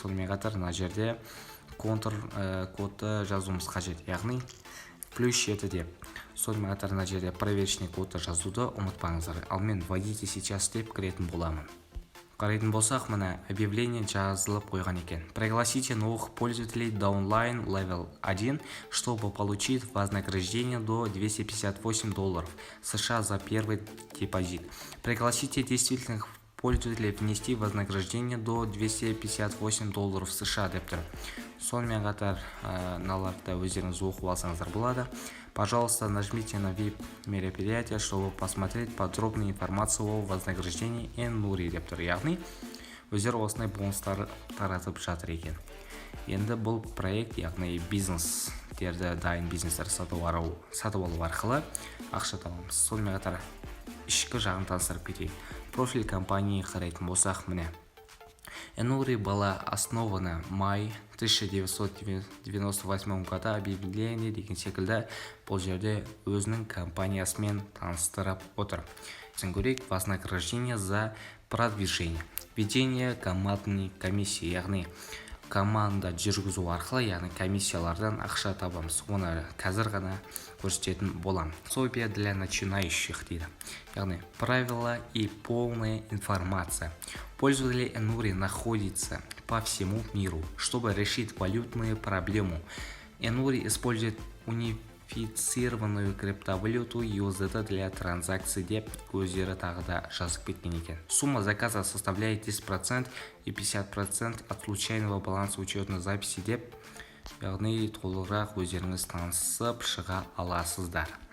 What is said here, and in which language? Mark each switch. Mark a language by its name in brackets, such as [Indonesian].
[Kazakh] Сонымен қатар мына жерде кодты жазуымыз қажет, яғни +7 деп. Сонымен қатар мына жерде проверочный кодты жазуды ұмытпаңыздар. Ал мен [Russian] вводите сейчас [Kazakh] деп кіретін боламын. Қарайтын болсақ, мына объявление жазылып қойған екен. [Russian] Пригласите новых пользователей до онлайн level 1, чтобы получить вознаграждение до $258 США за первый депозит. Пригласите действительных пользователей внести вознаграждение до $258 США [Kazakh] деп тұр. Сонымен қатар мыналарды өздеріңіз оқып алсаңыздар болады. [Russian] Пожалуйста, нажмите на VIP мероприятие, чтобы посмотреть подробную информацию о вознаграждении Enuri [Kazakh] деп тұр. Яғни, өздері осындай бонустар таратып жатыр екен. Енді бұл проект, яғни бизнестерді, дайын бизнестер сатып алу арқылы ақша табамыз. Сонымен қатар ішкі жағын таныстырып кетейік. [Russian] Профиль компании [Kazakh] қарайтын болсақ, міне. Enuri [Russian] была основана май 1998 года, [Kazakh] объявление деген секілді бұл жерде өзінің компаниясымен таныстырып отыр. Көрейік, [Russian] вознаграждение за продвижение. Ведение командной комиссии, [Kazakh] яғни команда жүргізу арқылы, яғни комиссиялардан ақша табамыз. Оны қазір ғана көрсететін болам. [Russian] Пособие для начинающих [Kazakh] дейді. [Russian] Яғни правила и полная информация. Пользователи Enuri находятся по всему миру, чтобы решить валютную проблему. Enuri использует унифицированную криптовалюту USDT для транзакций [Kazakh] деп өздері тағы да жазып кеткен екен. [Russian] Сумма заказа составляет 10% и 50% от случайного баланса учетной записи [Kazakh] деп, яғни толығырақ өздеріңіз танысып шыға аласыздар.